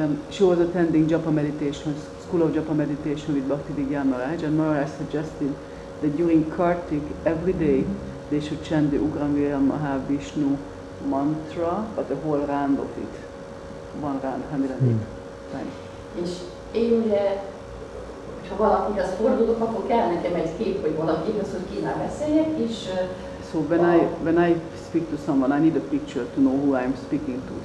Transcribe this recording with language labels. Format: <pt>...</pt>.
<en>She was attending Japa meditation, School of Japa meditation with Bhakti Vigyan Maharaj, and Maharaj suggested that during Kartik every day they should chant the Ugram Viram Mahavishnu mantra, but the whole round of it. One round, 108 times.</en> <hu>És én ugye, ha valakihez fordulok, akkor kell nekem egy kép, hogy valakihez, hogy kivel beszéljek, és</hu> <en>so when I speak to someone, I need a picture to know who I'm speaking to.</en>